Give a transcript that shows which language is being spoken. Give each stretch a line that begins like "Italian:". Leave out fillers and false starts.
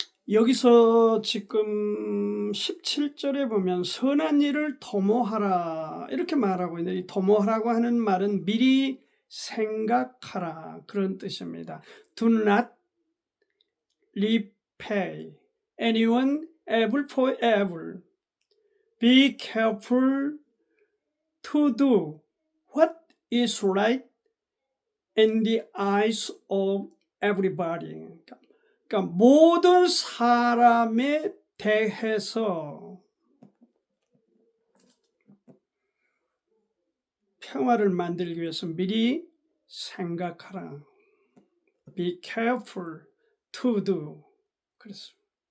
Korean: 여기서 지금 17절에 보면 선한 일을 도모하라 이렇게 말하고 있는데 이 도모하라고 하는 말은 미리 생각하라 그런 뜻입니다.
English: Do not repay anyone evil for evil. Be careful to do what is right in the eyes of everybody.
Korean: 그러니까 모든 사람에 대해서 평화를 만들기 위해서 미리 생각하라.
English: Be careful to do.
Korean: 그랬습니다.